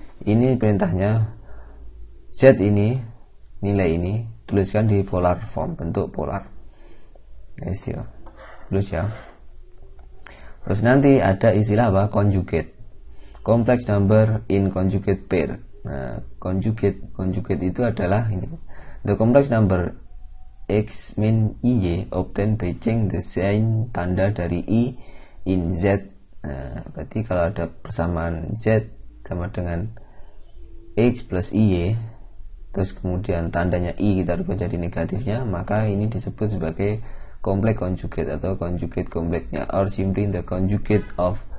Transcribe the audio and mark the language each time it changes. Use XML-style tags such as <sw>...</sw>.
<id>Ini perintahnya Z ini nilai ini tuliskan di polar form, bentuk polar. Guys ya. Tulis ya. Terus nanti ada istilah apa? Conjugate.</id> <en>Complex number in conjugate pair.</en> <id>Nah, conjugate itu adalah ini.</id> <en>The complex number X min IY obtained by changing the sign</en> <id>tanda dari</id> <en>I in Z.</en> <id>Nah, berarti kalau ada persamaan Z sama dengan X plus IY, terus kemudian tandanya I kita rubah jadi negatifnya, maka ini disebut sebagai complex conjugate atau conjugate kompleknya,</id> <en>or simply the conjugate of</en>